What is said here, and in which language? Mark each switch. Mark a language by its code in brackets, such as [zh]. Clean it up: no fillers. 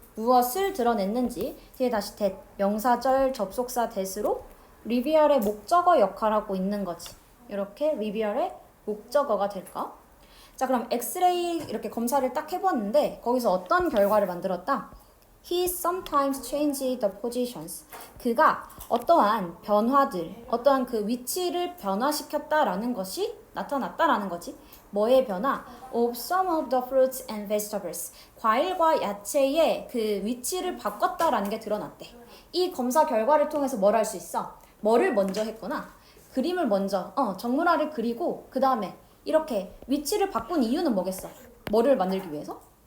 [ko] 무엇을 드러냈는지 뒤에 다시 that, 명사절 접속사 that으로 reveal의 목적어 역할하고 있는 거지. 이렇게 reveal의 목적어가 될까? 자, 그럼 엑스레이 이렇게 검사를 딱 해봤는데 거기서 어떤 결과를 만들었다? [en] He sometimes changed the positions. [ko] 그가 어떠한 변화들, 어떠한 그 위치를 변화시켰다라는 것이 나타났다라는 거지. 뭐의 변화? [en] Of some of the fruits and vegetables. [ko] 과일과 야채의 그 위치를 바꿨다라는 게 드러났대. 이 검사 결과를 통해서 뭘 할 수 있어? 뭐를 먼저 했구나? 그림을 먼저, 정물화를 그리고 그 다음에 이렇게 위치를 바꾼 이유는 뭐겠어? 뭐를 만들기 위해서?